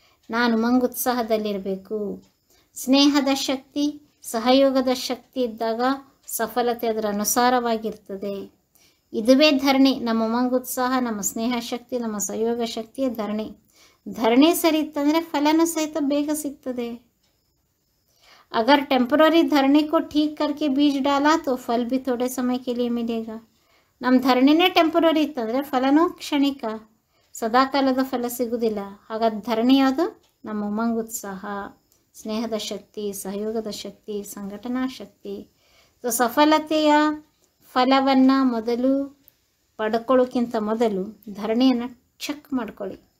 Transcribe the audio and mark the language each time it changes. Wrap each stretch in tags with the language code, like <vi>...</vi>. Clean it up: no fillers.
<kn>ನಾನು ಉಮಂಗ್ ಉತ್ಸಾಹದಲ್ಲಿರಬೇಕು. ಸ್ನೇಹದ ಶಕ್ತಿ, ಸಹಯೋಗದ ಶಕ್ತಿ ಇದ್ದಾಗ ಸಫಲತೆ ಅದರ ಅನುಸಾರವಾಗಿರ್ತದೆ. ಇದುವೇ ಧರಣಿ. ನಮ್ಮ ಉಮಂಗ್ ಉತ್ಸಾಹ, ನಮ್ಮ ಸ್ನೇಹ ಶಕ್ತಿ, ನಮ್ಮ ಸಹಯೋಗ ಶಕ್ತಿಯ ಧರಣಿ ಸರಿ ಇತ್ತಂದರೆ ಫಲನೂ ಸಹಿತ ಬೇಗ ಸಿಗ್ತದೆ.</kn> <hi>अगर टेम्पररी धरने को ठीक करके बीज डाला तो फल भी थोड़े समय के लिए मिलेगा.</hi> <kn>ನಮ್ಮ ಧರಣಿನೇ ಟೆಂಪರರಿ ಇತ್ತಂದರೆ ಫಲನೂ ಕ್ಷಣಿಕ, ಸದಾಕಾಲದ ಫಲ ಸಿಗುವುದಿಲ್ಲ. ಹಾಗಾದ ಧರಣಿ ಯಾವುದು? ನಮ್ಮ ಉಮಂಗ್ ಉತ್ಸಾಹ, ಸ್ನೇಹದ ಶಕ್ತಿ, ಸಹಯೋಗದ ಶಕ್ತಿ, ಸಂಘಟನಾ ಶಕ್ತಿ. ಸೊ ಸಫಲತೆಯ ಫಲವನ್ನು ಮೊದಲು ಪಡ್ಕೊಳ್ಳೋಕ್ಕಿಂತ ಮೊದಲು ಧರಣಿಯನ್ನು ಚೆಕ್ ಮಾಡ್ಕೊಳ್ಳಿ.</kn>